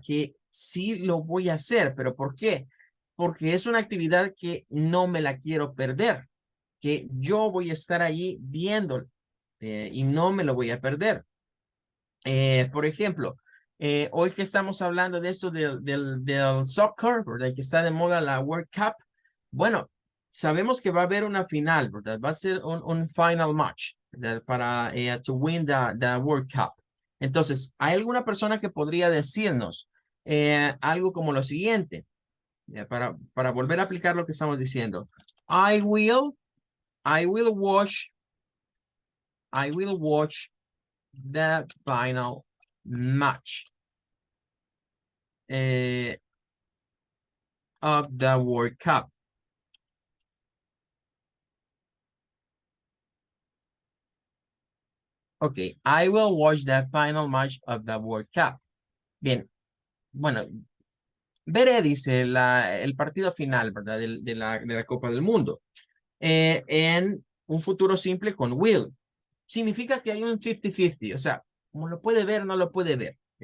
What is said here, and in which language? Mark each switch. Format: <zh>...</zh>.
<es>Que sí lo voy a hacer, pero ¿por qué? Porque es una actividad que no me la quiero perder, que yo voy a estar allí viendo y no me lo voy a perder. Por ejemplo, hoy que estamos hablando de eso del soccer, ¿verdad? Que está de moda la World Cup. Bueno, sabemos que va a haber una final, ¿verdad? Va a ser un</es> <en>final match,</en> <es>¿verdad? Para</es> <en>to win the World Cup.</en> <es>Entonces, ¿hay alguna persona que podría decirnos algo como lo siguiente? Para volver a aplicar lo que estamos diciendo.</es> <en>I will watch, I will watch the final match of the World Cup. Ok, I will watch the final match of the World Cup.</en> <es>Bien, bueno, veré, dice el partido final, ¿verdad? De la Copa del Mundo. En un futuro simple con will. Significa que hay un 50-50, o sea, como lo puede ver, no lo puede ver.</es>